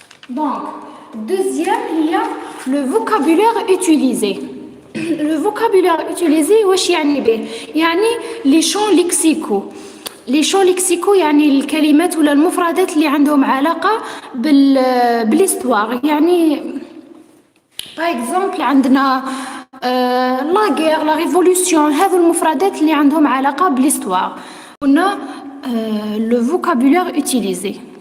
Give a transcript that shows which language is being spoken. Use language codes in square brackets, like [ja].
[fr] Donc, deuxième, il y a le vocabulaire utilisé. Le vocabulaire utilisé [ar] واش يعني به؟ يعني [fr] les champs lexicaux. les champs lexicaux [ar] يعني الكلمات ولا المفردات اللي عندهم علاقة بالhistoire. يعني [fr] par exemple [ar] عندنا [fr] la guerre, la révolution، [ar] هذو المفردات اللي عندهم علاقة بالhistoire. قلنا [fr] le vocabulaire utilisé.